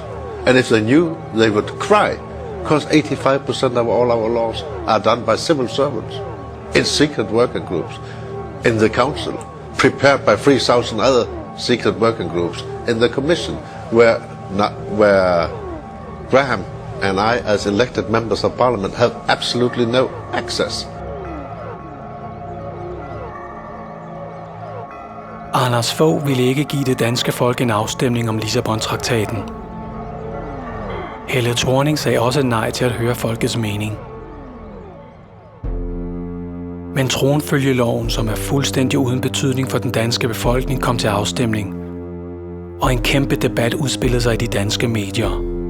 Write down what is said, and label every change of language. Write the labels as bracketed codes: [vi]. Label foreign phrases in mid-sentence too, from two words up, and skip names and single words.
[en] And if they knew, they would cry, because 85% of all our laws are done by civil servants, in secret working groups, in the council, prepared by 3,000 other secret working groups, in the commission, where Graham and I, as elected members of parliament, have absolutely no access. [da] Anders Fogh ville ikke give det danske folk en afstemning om Lissabon-traktaten. Helle Thorning sagde også nej til at høre folkets mening. Men tronfølgeloven, som er fuldstændig uden betydning for den danske befolkning, kom til afstemning, og en kæmpe debat udspillede sig i de danske medier.